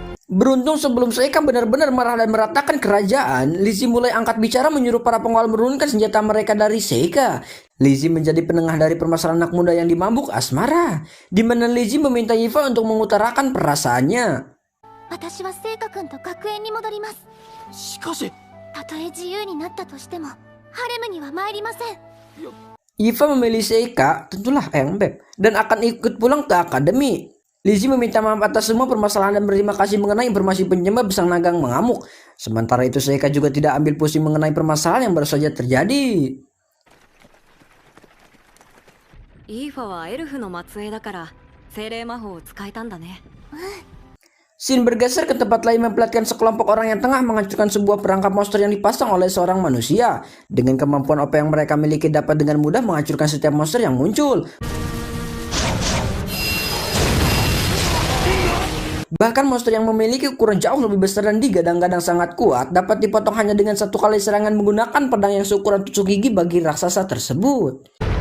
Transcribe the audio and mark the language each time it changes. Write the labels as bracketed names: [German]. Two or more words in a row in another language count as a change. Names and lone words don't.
[Indonesian] Beruntung sebelum Seika benar-benar marah dan meratakan kerajaan, Lizzie mulai angkat bicara menyuruh para pengawal menurunkan senjata mereka dari Seika. Lizzie menjadi penengah dari permasalahan anak muda yang dimabuk asmara, di mana Lizzie meminta Yifa untuk mengutarakan perasaannya. [Japanese] 私は聖華君と学園に戻ります。しかし、たとえ自由になったとしても、ハレムには参りません。 [Indonesian] Yifa memilih Seika, tentulah Eyang Beb, dan akan ikut pulang ke akademi. Lizzie meminta maaf atas semua permasalahan dan berterima kasih mengenai informasi penyebab sang nagang mengamuk. Sementara itu Seika juga tidak ambil pusing mengenai permasalahan yang baru saja terjadi. [Japanese] イーファはエルフの末裔だから精霊魔法を使えたんだね。 [Indonesian] Scene bergeser ke tempat lain memperlihatkan sekelompok orang yang tengah menghancurkan sebuah perangkap monster yang dipasang oleh seorang manusia. Dengan kemampuan apa yang mereka miliki dapat dengan mudah menghancurkan setiap monster yang muncul. Bahkan monster yang memiliki ukuran jauh lebih besar dan digadang-gadang sangat kuat dapat dipotong hanya dengan satu kali serangan menggunakan pedang yang seukuran tusuk gigi bagi raksasa tersebut.